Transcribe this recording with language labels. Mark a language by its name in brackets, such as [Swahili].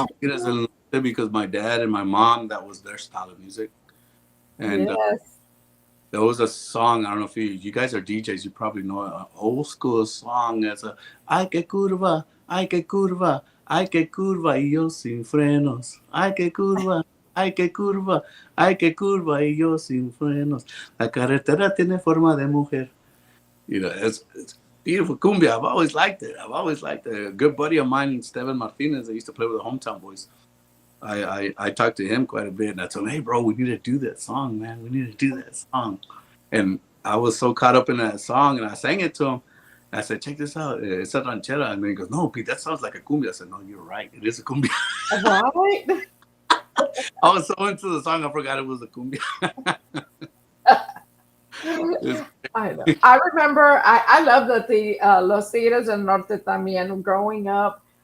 [English] Los Tigres del Norte, because my dad and my mom, that was their style of music. And Yes. there was a song, I don't know if you guys are DJs, you probably know it, an old school song that's [Spanish] ay que curva, ay que curva, ay que curva, y yo sin frenos. Ay que curva, ay que curva, ay que curva, y yo sin frenos. La carretera tiene forma de mujer. [English] It's beautiful cumbia. I've always liked it. A good buddy of mine, Steven Martinez, I used to play with the Hometown Boys. I talked to him quite a bit, and I told him, hey, bro, we need to do that song, man. We need to do that song. And I was so caught up in that song, and I sang it to him. And I said, check this out. It's a ranchera. And then he goes, no, Pete, that sounds like a cumbia. I said, no, you're right. It is a cumbia. Right? I was so into the song, I forgot it was a cumbia. I know. I remember, I love that the Los Tigres del Norte [Spanish] también [English] growing up.